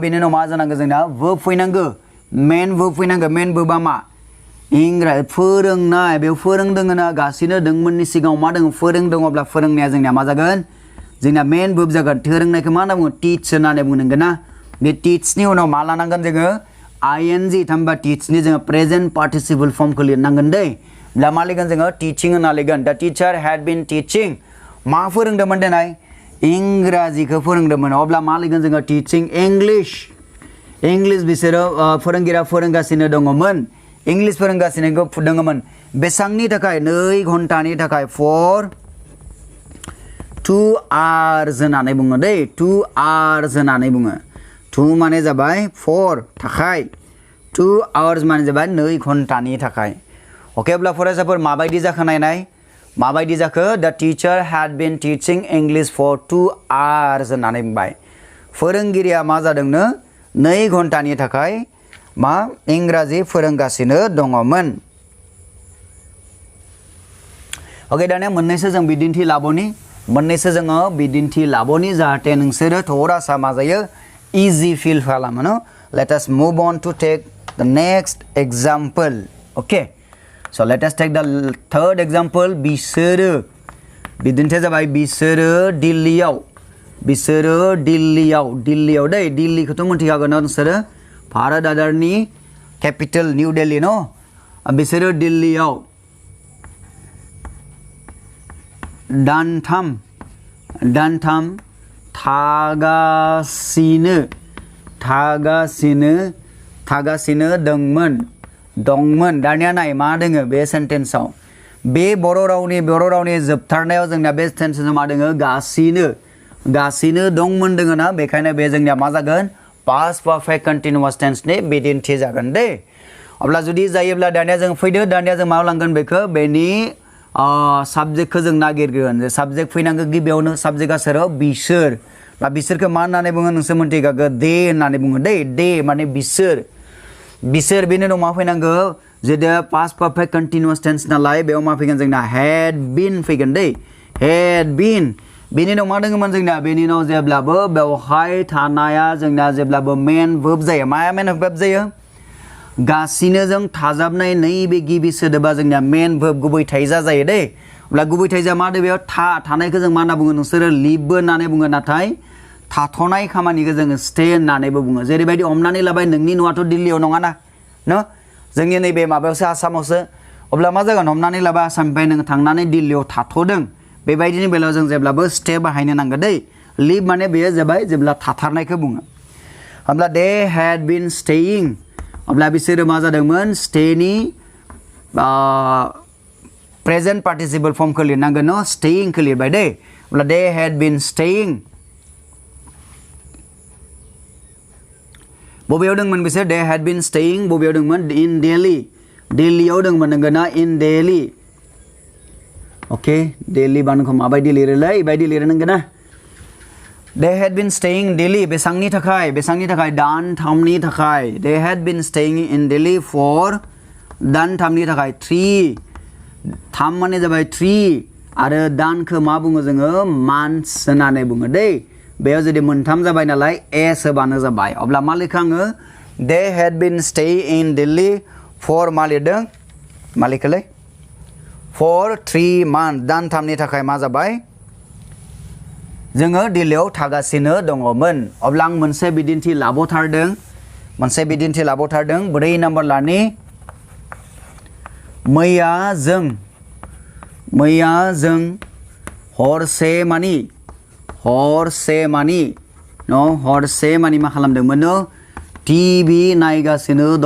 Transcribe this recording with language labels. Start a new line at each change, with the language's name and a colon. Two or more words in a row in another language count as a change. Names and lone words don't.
Bodo: बेनि उनाव मा जानांगौ जोंना वर्ब फैनांगौ
English: main verb
Bodo: फैनांगौ मेन वर्बआ मा इंराजि फोरोंनाय बेयाव फोरोंदों ना गासिनो दोंमोननि सिगाङाव मा दङ फोरोंदों अब्ला फोरोंनाया जोंनिया मा जागोन जोंना
English: main verb
Bodo: जागोन फोरोंनायखौ मा होनना बुङो टीच होननानै बुंनांगोन ना बे टीचनि उनाव मा लानांगोन जोङो ing थामहिनबा टीचनि जोङो
English: present participle
Bodo: फर्मखौ लिरनांगोन दे अब्ला मा लिरगोन जोङो टीचिं होनना लिरगोन
English: the teacher had been teaching
Bodo: मा फोरोंदोंमोन देनाय इंराजिखौ फोरोंदोंमोन अब्ला मा लिरगोन जोङो टीचिं इंलिश बिसोरो फोरोंगिरिया फोरोंगासिनो दङमोन इंलिश फोरोंगासिनो दङमोन बेसांनि थाखाय 2 घन्टानि थाखाय for 2 hours होननानै बुङो दे 2 hours होननानै बुङो 2 माने जाबाय for थाखाय 2 hours माने जाबाय 2 घन्टानि थाखाय ओके अब्ला फरायसाफोर माबायदि जाखो नायनाय माबायदि जाखो
English: the teacher had been teaching English for 2 hours
Bodo: होननानै बुंबाय फोरोंगिरिया मा जादोंनो 2 घन्टानि थाखाय मा इंराजि फोरोंगासिनो दङमोन ओके दानिया मोननैसो जों बिदिन्थि लाबोनि जाहाथे नोंसोरो थोरासा मा जायो
English: easy feel
Bodo: खालामो न
English: let us move on to take the next example okay so let us take the third example
Bodo: बिसोरो बिदिन्थिया जाबाय बिसोरो दिल्लीयाव दे दिल्लीखौथ' मिथिखागोन नोंसोरो भारत हादरनि कैपिटल न्यू दिल्ली न बिसोरो दिल्लीयाव दानथाम थागासिनो दंमोन दानिया नाय मा दोङो बे सेन्टेन्सआव बे बर' रावनि जोबथारनायाव जोंना बे सेन्टेन्सआव मा दोङो गासिनो दंमोन दोङो ना बेखायनो बे जोंनिया मा जागोन
English: past perfect continuous tense
Bodo: नि बिदिन्थि जागोन दे अब्ला जुदि जायोब्ला दानिया जों फैदो दानिया जों मा लांगोन बेखौ बेनि साबजेक्टखौ जों नागिरगोन जे साबजेक्ट फैनांगौ गिबियावनो साबजेक्टआ सोर बिसोर बा बिसोरखौ मा होननानै बुङो नोंसोर मिथिखागौ दे होननानै बुङो दे माने बिसोर बेनि उनाव मा फैनांगौ जेदे
English: past perfect continuous tense
Bodo: नालाय बेयाव मा फैगोन जोंना
English: had been
Bodo: फैगोन दे
English: had been
Bodo: बेनि उनाव मा दङमोन जोंना बेनि उनाव जेब्लाबो बेवहाय थानाया जोंना जेब्लाबो
English: main verb
Bodo: जायो माया
English: main verb
Bodo: जायो गासिनो जों थाजाबनाय नैबे गिबि सोदोबा जोंनिया
English: main verb
Bodo: गुबै थाइजा जायो दै अब्ला गुबै थाइजा मा दे बेयाव थानायखौ जों मा होनना बुङो नोंसोरो लिभबो होननानै बुङो नाथाय थाथ'नाय खामानिखौ जोङो स्टे होननानैबो बुङो जेरैबायदि हमनानै लाबाय नोंनि न'आथ' दिल्लीयाव नङाना न जोंनि नैबे माबायावसो आसामावसो अब्ला मा जागोन हमनानै लाबाय आसामनिफ्राय नों थांनानै दिल्लीयाव थाथ'दों बेबायदिनि बेलायाव जों जेब्लाबो स्टे बाहायनो नांगौ दै लिभ माने बेयो जाबाय जेब्ला थाथारनायखौ बुङो अब्ला
English: they had been staying
Bodo: अब्ला बिसोरो मा जादोंमोन स्टेनि
English: present participle
Bodo: फर्मखौ लिरनांगोन न स्टेइंखौ लिरबाय दै अब्ला
English: they had been staying
Bodo: बबेयाव दंमोन बिसोर
English: they had been staying
Bodo: बबेयाव दंमोन
English: in Delhi
Bodo: दिल्लीयाव दंमोन नंगौ ना
English: in Delhi
Bodo: अके दिल्ली बानखौ माबायदि लिरोलै बायदि लिरनांगोन ना They
English: had been staying in Delhi
Bodo: बेसांनि थाखाय दानथामनि थाखाय
English: They had been staying in Delhi for
Bodo: दानथामनि थाखाय 3 माने जाबाय 3 आरो दानखौ मा बुङो जोङो months होननानै बुङो दै बेयाव जुदि मोनथाम जाबाय नालाय s होबानो जाबाय अब्ला मा लिरखो आङो
English: They had been staying in Delhi for
Bodo: मा लिरदों मा लिरखोलै
English: for 3 months
Bodo: दानथामनि थाखाय मा जाबाय जोङो दिल्लीयाव थागासिनो दङमोन अब्ला आं मोनसे बिदिन्थि लाबोथारदों 4 नम्बर लानि मैया जों हरसे मानि मा खालामदोंमोन टिभि नायगासिनो